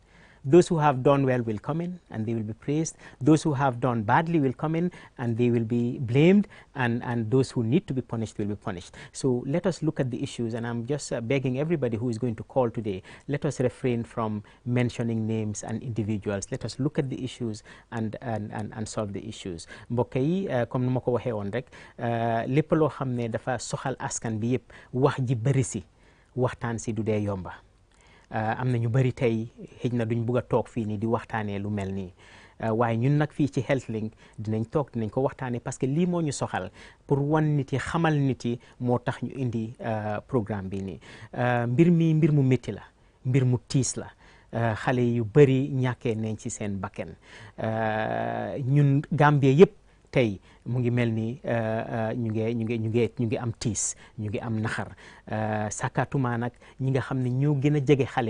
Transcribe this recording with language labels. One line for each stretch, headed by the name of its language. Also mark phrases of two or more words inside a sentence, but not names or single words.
English: Those who have done well will come in and they will be praised. Those who have done badly will come in and they will be blamed, and those who need to be punished will be punished. So let us look at the issues, and I'm just begging everybody who is going to call today, let us refrain from mentioning names and individuals. Let us look at the issues and solve the issues.
Wolof: Mbokk yi comme nu ma ko waxee woon rek lépp loo xam ne dafa soxal askan bi yëpp wax ji bëri si waxtaan si du dee yomba. am na ñu bëri tey xëj na duñ bugg a toog fii nii di waxtaanee lu mel nii waaye ñun nag fii ci HealthLink dinañ toog dinañ ko waxtaanee
French: parce que
Wolof: lii moo ñu soxal pour wan nit yi xamal nit yi moo tax ñu indi programme bi nii mbir mu métti la mbir mu tiis la xale yu bëri ñàkkee nañ ci seen bakken ñun Gambie yëpp tey mu ngi mel ni ñu ngi am tiis ñu ngi am naxar sakatuma nag ñi nga xam ne ñoo gën a jege xale